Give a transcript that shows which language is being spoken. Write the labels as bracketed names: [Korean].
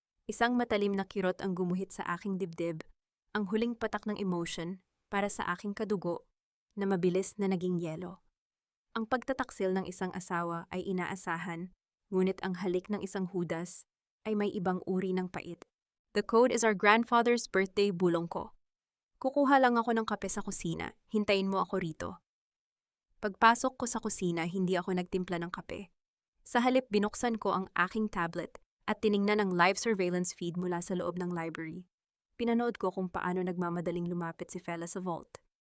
[Filipino] Isang matalim na kirot ang gumuhit sa aking dibdib, ang huling patak ng emotion para sa aking kadugo na mabilis na naging yelo. Ang pagtataksil ng isang asawa ay inaasahan, ngunit ang halik ng isang hudas ay may ibang uri ng pait. [English] The code is our grandfather's birthday, [Filipino] bulong ko. Kukuha lang ako ng kape sa kusina, hintayin mo ako rito. Pagpasok ko sa kusina, hindi ako nagtimpla ng kape. Sa halip, binuksan ko ang aking tablet at tiningnan ang live surveillance feed mula sa loob ng library. Pinanood ko kung paano nagmamadaling lumapit si Fela sa vault.